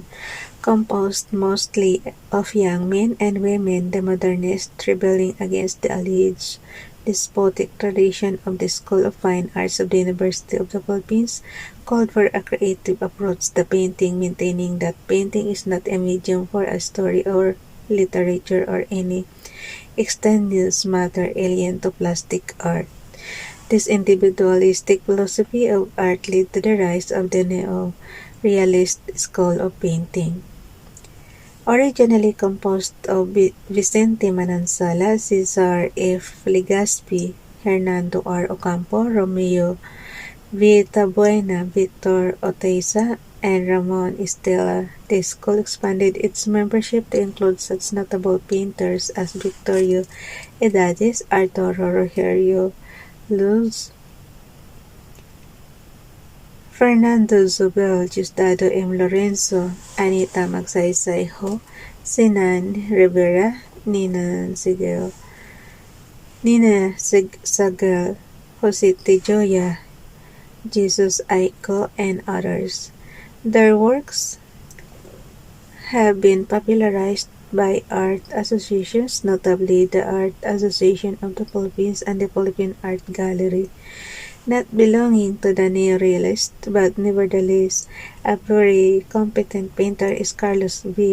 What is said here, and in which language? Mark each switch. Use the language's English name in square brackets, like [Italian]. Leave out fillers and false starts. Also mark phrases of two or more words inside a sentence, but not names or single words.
[English] Composed mostly of young men and women, the modernists, rebelling against the alleged despotic tradition of the School of Fine Arts of the University of the Philippines, called for a creative approach to painting, maintaining that painting is not a medium for a story or literature or any extraneous matter alien to plastic art. This individualistic philosophy of art led to the rise of the neo-realist school of painting. Originally composed of Vicente Manansala, Cesar F. Legazpi, Hernando R. Ocampo, Romeo Vitabuena, Victor Oteiza, and Ramon Estela, the school expanded its membership to include such notable painters as Victorio Edades, Arturo Rogerio Luz, Fernando Zobel, Diosdado M. Lorenzo, Anita Magsaysay Ho, Sinan Rivera, Nina Sagal, Jose Tejoya, Jesus Aiko, and others. Their works have been popularized by art associations, notably the Art Association of the Philippines and the Philippine Art Gallery. Not belonging to the neo-realist, but nevertheless a very competent painter, is Carlos V.